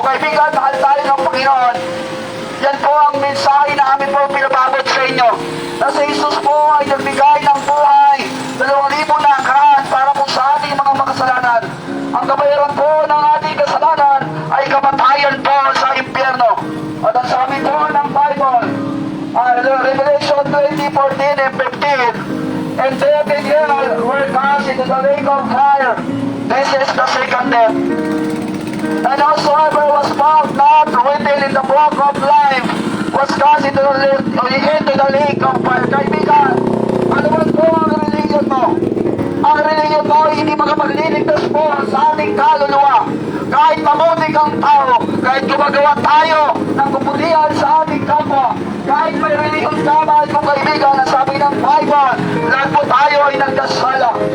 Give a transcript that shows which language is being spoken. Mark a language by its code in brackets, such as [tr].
[tl] Kaibigan, mahal tayo ng Panginoon. Yan po ang mensahe na amin po pinababot sa inyo. Na si Jesus po ay nagbigay ng buhay, 2,000 na angkan para po sa ating mga makasalanan. Ang kabayaran po ng ating kasalanan ay kamatayan po sa impyerno. At ang sabi po ng Bible, [en] Revelation 20:14 and 15, and death and hell were cast into the lake of fire. This is the second death. And whosoever was found not written in the book of life was cast into the lake of fire. [tl] Kaibigan, ano man po ang religion mo? Ang religion mo ay hindi makapagliligtas po sa ating kaluluwa. Kahit mabuti kang tao, kahit gumagawa tayo ng kabutihan sa ating kapwa, kahit may religion ka, mahal kong kaibigan, ang sabi ng Bible, lahat po tayo ay nagkasala.